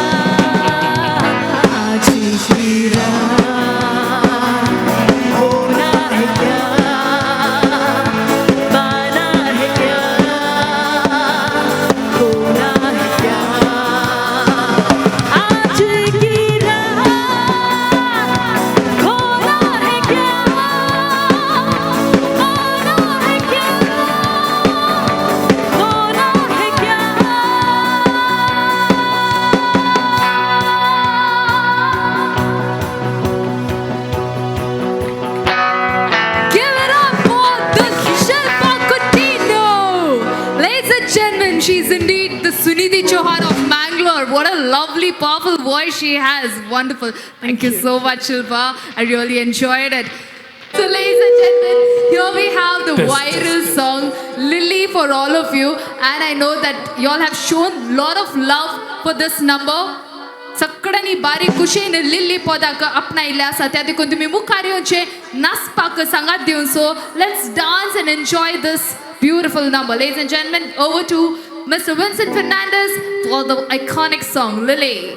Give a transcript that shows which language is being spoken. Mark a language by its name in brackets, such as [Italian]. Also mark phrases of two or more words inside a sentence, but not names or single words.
[Hindi] आज की रात होना है क्या पाना है क्या होना है क्या आज की रात होना है क्या पाना है क्या होना है क्या [English] Give it up for the Shilpa Coutinho. Ladies and gentlemen, she's indeed the Sunidhi Chauhan of Mangalore. What a lovely, powerful voice she has. Wonderful. Thank you so much, Shilpa. I really enjoyed it. So, ladies and gentlemen, here we have the viral song Lily for all of you. And I know that you all have shown a lot of love for this number. [Konkani] सकडनी बारी कुशेन लिल्ली पोदाक अपना इल्ले आसा त्या देखून तुमी मुखार येवचे नाचपाक सांगात दिवन [English] so let's dance and enjoy this beautiful number ladies and gentlemen over to Mister Vincent Fernandes for the iconic song Lily